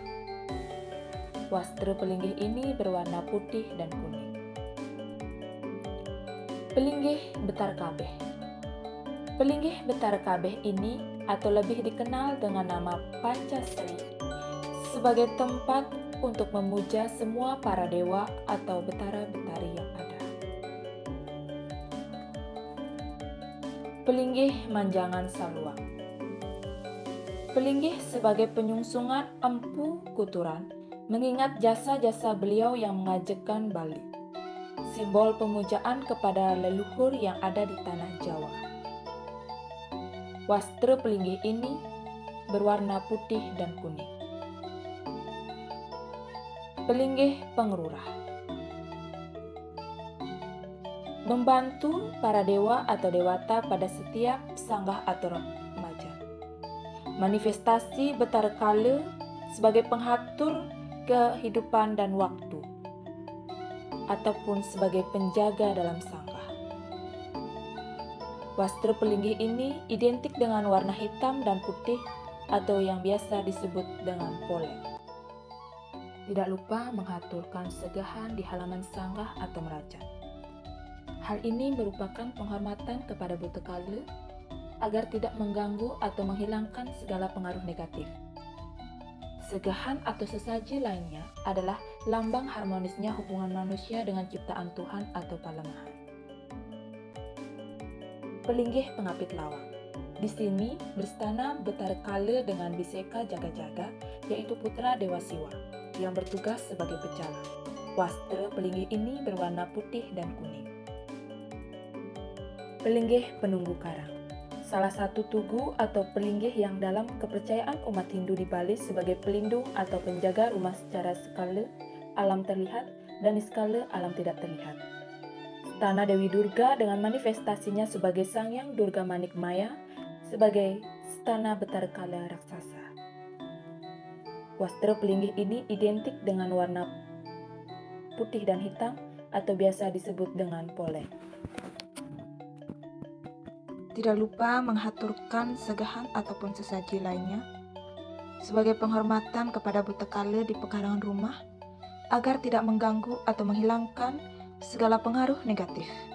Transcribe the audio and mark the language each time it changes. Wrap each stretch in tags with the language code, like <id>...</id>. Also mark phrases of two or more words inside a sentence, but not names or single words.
<id>Wastra pelinggih ini berwarna putih dan kuning. Pelinggih Betara Kabeh. Pelinggih Betara Kabeh ini atau lebih dikenal dengan nama Pancasri sebagai tempat untuk memuja semua para dewa atau betara-betari yang ada. Pelinggih Manjangan Saluang. Pelinggih sebagai penyungsungan Empu Kuturan mengingat jasa-jasa beliau yang mengajakkan Bali. simbol pemujaan kepada leluhur yang ada di tanah Jawa. Wastra pelinggih ini berwarna putih dan kuning. Pelinggih pengerurah membantu para dewa atau dewata pada setiap sanggah atau remaja. Manifestasi Betara Kala sebagai penghatur kehidupan dan waktu, ataupun sebagai penjaga dalam sanggah. Wastra pelinggih ini identik dengan warna hitam dan putih atau yang biasa disebut dengan polen. Tidak lupa mengaturkan segahan di halaman sanggah atau merajat. Hal ini merupakan penghormatan kepada Buta Kala agar tidak mengganggu atau menghilangkan segala pengaruh negatif. Segahan atau sesaji lainnya adalah lambang harmonisnya hubungan manusia dengan ciptaan Tuhan atau Palemahan. Pelinggih pengapit lawang. Di sini berstana Betara Kala dengan Biseka Jaga-Jaga, yaitu putra Dewa Siwa, yang bertugas sebagai pecalang. Wastra pelinggih ini berwarna putih dan kuning. Pelinggih penunggu karang. Salah satu tugu atau pelinggih yang dalam kepercayaan umat Hindu di Bali sebagai pelindung atau penjaga rumah secara skala alam terlihat dan di skala alam tidak terlihat. Stana Dewi Durga dengan manifestasinya sebagai Sangyang Durga Manik Maya sebagai stana Betara Kala raksasa. Wastra pelinggih ini identik dengan warna putih dan hitam atau biasa disebut dengan polen. Tidak lupa menghaturkan segahan ataupun sesaji lainnya sebagai penghormatan kepada Buta Kala di pekarangan rumah agar tidak mengganggu atau menghilangkan segala pengaruh negatif.</id>